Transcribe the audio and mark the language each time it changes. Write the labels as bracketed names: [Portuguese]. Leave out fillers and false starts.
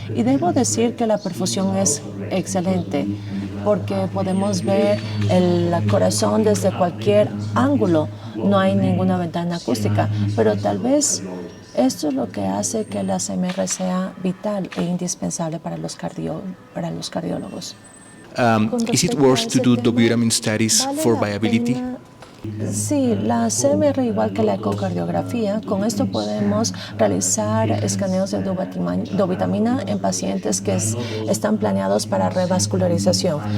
[Spanish] Y debo decir que la perfusión es excelente porque podemos ver el corazón desde cualquier ángulo. No hay ninguna ventana acústica, pero tal vez esto es lo que hace que la CMR sea vital e indispensable para los cardiólogos. [English] Is it worth to do dobutamine studies for viability? [Spanish] Sí, la CMR, igual que la ecocardiografía, con esto podemos realizar escaneos de dobutamina en pacientes que están planeados para revascularización.